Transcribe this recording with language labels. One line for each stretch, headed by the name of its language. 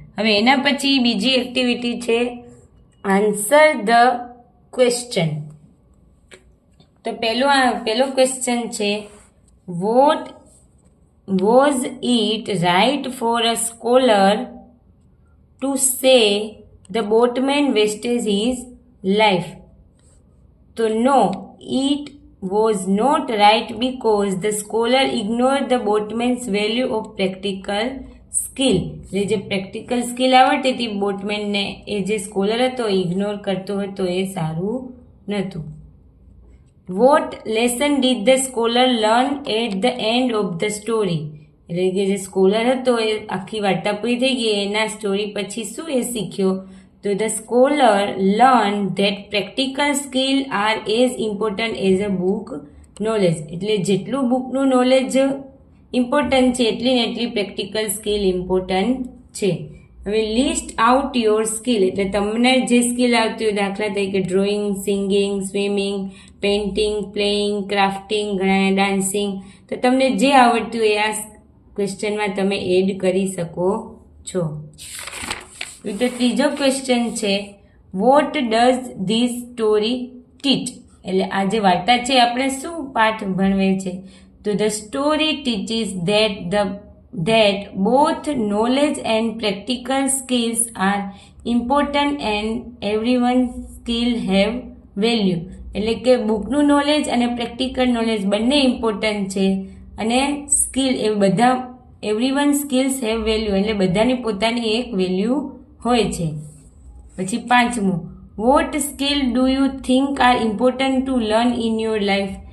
Gujarati: હવે એના પછી બીજી એક્ટિવિટી છે આન્સર ધ ક્વેશ્ચન. તો પહેલો ક્વેશ્ચન છે
English: What was it right for a scholar to say the boatman wasted his life? તો no, it was not right because the scholar ignored the boatman's value of practical skill.
Gujarati: એટલે જે practical skill આવડતી હતી બોટમેનને, એ જે scholar હતો ignore કરતો હતો, એ સારું નહોતું.
English: What lesson did the scholar learn at the end of the story?
Gujarati: એટલે કે જે સ્કોલર હતો એ આખી વાર્તા પૂરી થઈ ગઈ, એના સ્ટોરી પછી શું એ શીખ્યો?
English: તો the scholar learn that practical skill are as important as a book knowledge.
Gujarati: એટલે જેટલું બુકનું નોલેજ ઇમ્પોર્ટન્ટ છે એટલી ને એટલી પ્રેક્ટિકલ સ્કિલ ઇમ્પોર્ટન્ટ છે. હવે
English: list out your skill,
Gujarati: એટલે તમને જે સ્કિલ આવતી હોય, દાખલા તરીકે drawing, singing, swimming, painting, playing, crafting, dancing, તો તમને જે આવડતું હોય આ ક્વેશ્ચનમાં તમે એડ કરી શકો છો. તો ત્રીજો ક્વેશ્ચન છે
English: What does this story teach?
Gujarati: એટલે આ જે વાર્તા છે આપણે શું પાઠ ભણવે છે?
English: તો the story teaches that both knowledge and practical skills are important and everyone's skill have value.
Gujarati: એટલે કે બુકનું નોલેજ અને પ્રેક્ટિકલ નોલેજ બંને ઇમ્પોર્ટન્ટ છે, અને સ્કિલ એ બધા
English: everyone skills have value,
Gujarati: એટલે બધાની પોતાની એક વેલ્યુ હોય છે. પછી પાંચમું,
English: What skill do you think are important to learn in your life?